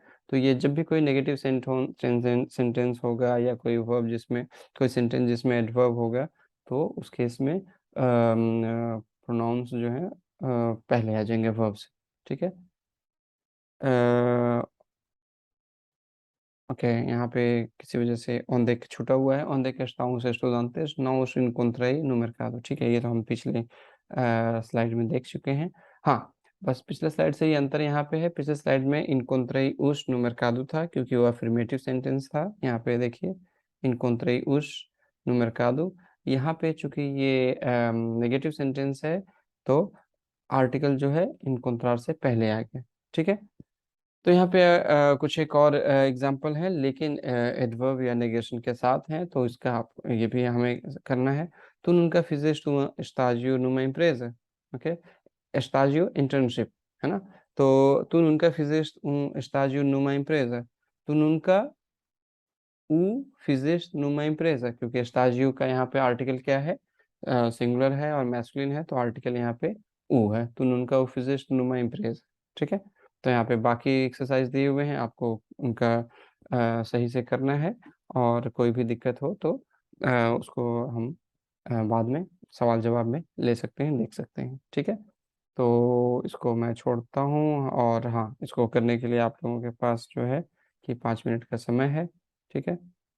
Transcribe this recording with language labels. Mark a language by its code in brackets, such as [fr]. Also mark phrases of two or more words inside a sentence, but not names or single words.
[hi] तो ये जब भी कोई [en] negative sentence [hi] होगा या कोई वर्ब जिसमें, कोई सेंटेंस जिसमें एडवर्ब होगा, तो उस केस में प्रोनाउंस जो है पहले आ जाएंगे वर्ब से, ठीक है। ओके, यहाँ पे किसी वजह से [pt] onde que [hi] छूटा हुआ है। [pt] onde que estão os estudantes não os encontrei no mercado, [hi] ठीक है। ये तो हम पिछले स्लाइड में देख चुके हैं। हाँ, बस पिछले स्लाइड से ये अंतर यहाँ पे है। पिछले स्लाइड में [pt] encontrei os no mercado [hi] था क्योंकि वो [en] affirmative sentence [hi] था। यहाँ पे देखिए [pt] encontrei os no mercado। [hi] यहाँ पे चूंकि ये [en] negative sentence [hi] है, तो आर्टिकल जो है encontrar से पहले आ गया, ठीक है। तो यहाँ पे कुछ एक और एग्जांपल है, लेकिन एडवर्ब या नेगेशन के साथ हैं, तो इसका आप ये भी हमें करना है। [pt] Tu nunca fizeste um estágio numa empresa, ok? Estágio, [hi] internship, है ना? [pt] तो tu nunca fizeste um estágio numa empresa. Tu nunca o fizeste numa empresa, [hi] क्योंकि estágio का यहाँ पे आर्टिकल क्या है? सिंगुलर है और मैस्कुलिन है, तो आर्टिकल यहाँ पे ऊ है। [pt] Tu nunca o fizeste numa empresa, [hi] ठीक है। तो यहाँ पे बाकी एक्सरसाइज दिए हुए हैं, आपको उनका सही से करना है, और कोई भी दिक्कत हो तो उसको हम बाद में सवाल जवाब में ले सकते हैं, देख सकते हैं, ठीक है। तो इसको मैं छोड़ता हूँ, और हाँ, इसको करने के लिए आप लोगों के पास जो है कि 5 मिनट का समय है, ठीक है।